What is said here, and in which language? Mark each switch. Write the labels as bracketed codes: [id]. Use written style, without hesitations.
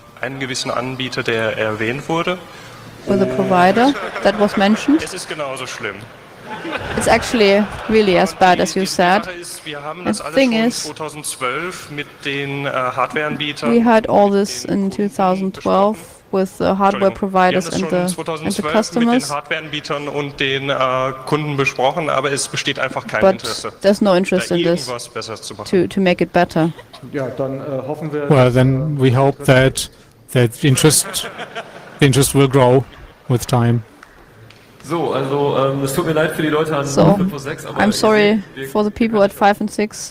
[de] Einen gewissen Anbieter, der erwähnt wurde. [en] With a provider that was mentioned. [de] Es ist genauso schlimm. [en] It's actually really as bad as you said. [de] Wir haben das alles schon 2012 mit den Hardware-Anbietern. [en] We had all this in 2012 with the hardware providers and the customers. [de] Mit den Hardware-Anbietern und den Kunden besprochen, aber es besteht einfach kein Interesse. [en] There's no interest in this to make it better. [de] Ja, dann hoffen wir. [en] Well, then we hope that the interest will grow with time. [de] So, also es tut mir leid für die Leute an 5 und 6, aber [en] I'm sorry for the people at 5 and 6.